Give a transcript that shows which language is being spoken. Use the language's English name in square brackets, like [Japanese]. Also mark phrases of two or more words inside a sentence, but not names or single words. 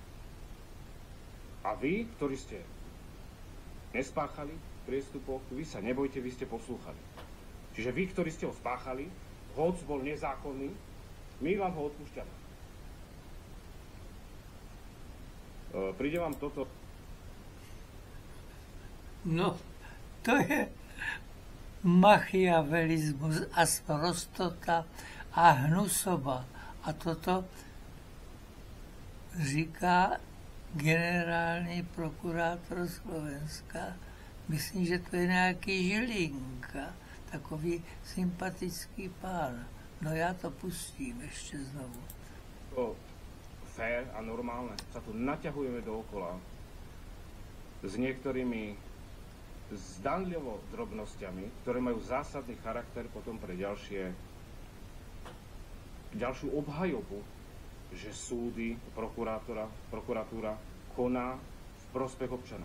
[Slovak] A vy, ktorí ste nespáchali priestupok, vy sa nebojte, vy ste poslúchali. Čiže vy, ktorí ste ho spáchali, hoc bol nezákonný, my vám ho odpúšťame. Príde vám toto? No, to je machiavelizmus a sprostota a hnusoba. [Czech] A toto říká generální prokurátor Slovenska. Myslím, že to je nějaký Žilinka, takový sympatický pán. No já to pustím ještě znovu. [Slovak] To fér a normálne. Sa tu naťahujeme dookola s niektorými zdanlivo drobnosťami, ktoré majú zásadný charakter potom pre ďalšiu obhajobu, že súdy, prokuratúra koná v prospech občana.